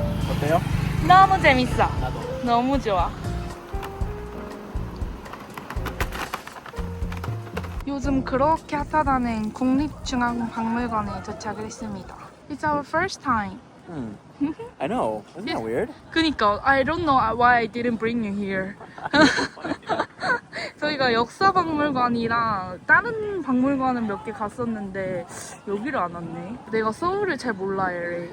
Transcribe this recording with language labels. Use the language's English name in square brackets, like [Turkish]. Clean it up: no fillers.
[Korean] 어때요? 너무 재밌어. 나도. 너무 좋아. 요즘 그렇게 핫하다는 국립중앙박물관에 도착을 했습니다. [English] It's our first time. I know. Isn't that weird? [Korean] 그니까 [English] I don't know why I didn't bring you here. [Korean] 저희가 역사박물관이랑 다른 박물관은 몇 개 갔었는데 여기를 안 왔네. 내가 서울을 잘 몰라, 에릭.